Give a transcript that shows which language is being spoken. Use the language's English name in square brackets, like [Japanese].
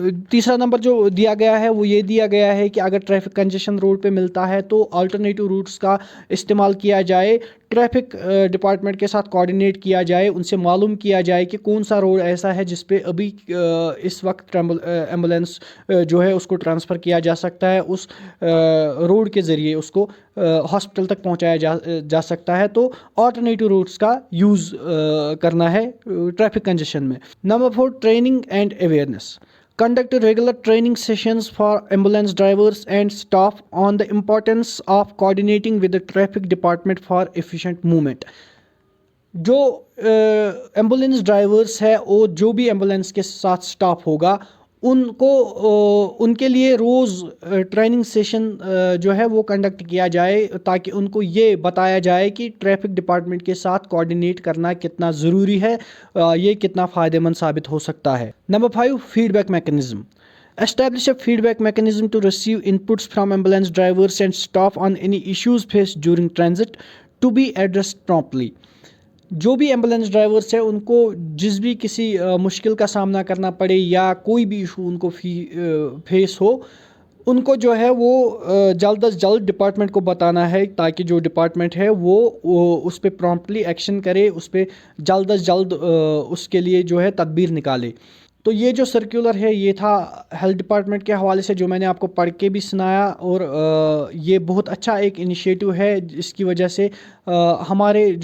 [Urdu] تیسرا نمبر جو دیا گیا ہے وہ یہ دیا گیا ہے کہ اگر ٹریفک کنجیشن روڈ پہ ملتا ہے تو آلٹرنیٹیو روٹس کا استعمال کیا جائے، ٹریفک ڈپارٹمنٹ کے ساتھ کوآرڈینیٹ کیا جائے، ان سے معلوم کیا جائے کہ کون سا روڈ ایسا ہے جس پہ ابھی اس وقت ایمبولینس جو ہے اس کو ٹرانسفر کیا جا سکتا ہے، اس روڈ کے ذریعے اس کو ہاسپٹل تک پہنچایا جا سکتا ہے۔ تو آلٹرنیٹیو روٹس کا یوز کرنا ہے ٹریفک کنجیشن میں۔ Number 4، training and awareness. [English] Conduct regular training sessions for ambulance drivers and staff on the importance of coordinating with the traffic department for efficient movement. [Urdu] جو ایمبولینس ڈرائیورس ہے اور جو بھی ambulance کے ساتھ سٹاف ہوگا ان کے لیے روز ٹریننگ سیشن جو ہے وہ کنڈکٹ کیا جائے تاکہ ان کو یہ بتایا جائے کہ ٹریفک ڈپارٹمنٹ کے ساتھ کوآرڈینیٹ کرنا کتنا ضروری ہے، یہ کتنا فائدہ مند ثابت ہو سکتا ہے۔ Number 5، feed back mechanism. [English] Establish a feedback mechanism to receive inputs from ambulance drivers and staff on any issues faced during transit to be addressed promptly. [Urdu] جو بھی ایمبولینس ڈرائیورس ہیں ان کو جس بھی کسی مشکل کا سامنا کرنا پڑے یا کوئی بھی ایشو ان کو فیس ہو، ان کو جو ہے وہ جلد از جلد ڈپارٹمنٹ کو بتانا ہے تاکہ جو ڈپارٹمنٹ ہے وہ اس پہ پرومپٹلی ایکشن کرے، اس پہ جلد از جلد اس کے لیے جو ہے تدبیر نکالے۔ تو یہ جو سرکولر ہے یہ تھا ہیلتھ ڈپارٹمنٹ کے حوالے سے جو میں نے آپ کو پڑھ کے بھی سنایا، اور یہ بہت اچھا ایک انیشیٹو ہے جس کی وجہ سے ہمارا